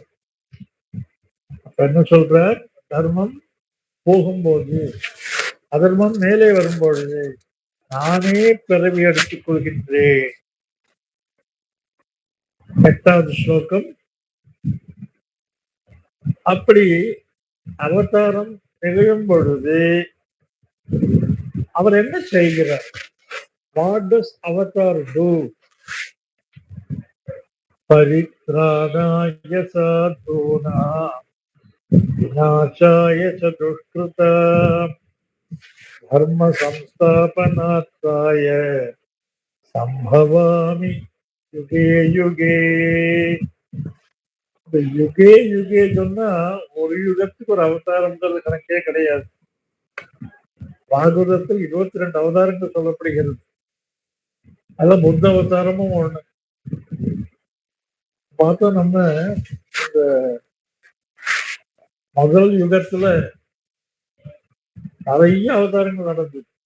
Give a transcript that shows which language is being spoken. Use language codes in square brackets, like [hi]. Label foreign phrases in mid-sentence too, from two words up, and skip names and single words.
[ta] அப்ப என்ன சொல்றார், தர்மம் போகும்போது, அதர்மம் மேலே வரும்பொழுது நானே பிறவி எடுத்துக் கொள்கின்றேன். 8வது ஸ்லோகம். அப்படி அவதாரம் நிகழும் பொழுது அவர் என்ன செய்கிறார், [en] What does avatar do, [sa] परित्राणाय साधूनां विनाशाय च दुष्कृताम् धर्म संस्थापनार्थाय सम्भवामि युगे युगे. [ta] இந்த [sa] युगे युगे [ta] சொன்னா ஒரு யுகத்துக்கு ஒரு அவதாரம்ன்றது கணக்கே கிடையாது. பாகவதத்தில் 22 அவதாரங்கள் சொல்லப்படுகிறது. அதான் புத்த அவதாரமும் ஒண்ணு. பார்த்தா நம்ம இந்த முதல் யுகத்துல நிறைய அவதாரங்கள் நடந்தது.